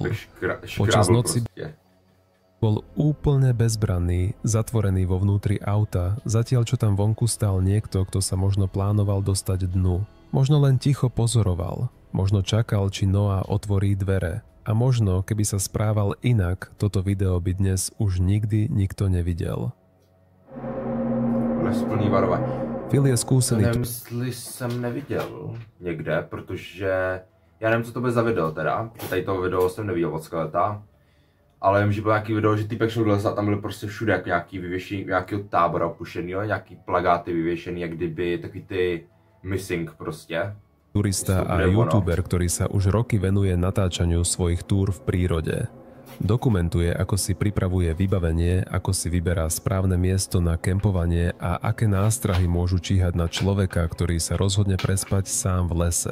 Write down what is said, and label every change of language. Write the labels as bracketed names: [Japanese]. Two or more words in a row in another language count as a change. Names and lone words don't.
[Slovak] Počas noci bol úplne bezbranný, zatvorený vo vnútri auta, zatiaľ čo tam vonku stál niekto, kto sa možno plánoval dostať dnu. Možno len ticho pozoroval, možno čakal, či Noah otvorí dvere. A možno, keby sa správal inak, toto video by dnes už nikdy nikto nevidel. [Czech] Plný varování. [Slovak] Phil je skúsený. [Czech] Nevím, jestli jsem neviděl někde, protože já nevím, co to bude za video teda. Tady toho video jsem neviděl od Skeleta. Ale vím, že byl nějaký video, že týpek šel do lesa a tam byly prostě všude jak nějaký vyvěšení, nějakého tábora opuštěného, nějaký plagáty vyvěšený, jak kdyby takový ty missing prostě. [Slovak] Turista a youtuber, ktorý sa už roky venuje natáčaniu svojich túr v prírode. Dokumentuje, ako si pripravuje vybavenie, ako si vyberá správne miesto na kempovanie a aké nástrahy môžu číhať na človeka, ktorý sa rozhodne prespať sám v lese.